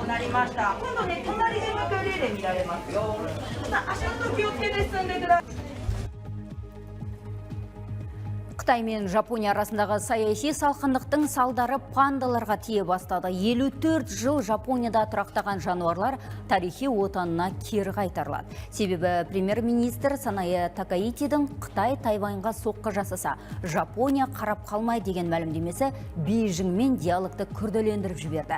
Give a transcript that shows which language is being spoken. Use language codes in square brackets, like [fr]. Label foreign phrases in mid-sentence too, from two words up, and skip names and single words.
[ja] ました。今度ね、隣で向かい例で見られますよ。足元気をつけて進んでください。 [kk] Қытай мен Жапония арасындағы саяси салқындықтың салдары пандаларға тие бастады. 54 жыл Жапонияда тұрақтаған жануарлар тарихи отанына кері қайтарылады. Себебі премьер-министр Санае Такаитидің Қытай Тайваньға соққы жасаса, Жапония қарап қалмай деген мәлімдемесі Бейжіңмен диалогты күрделендіріп жіберді.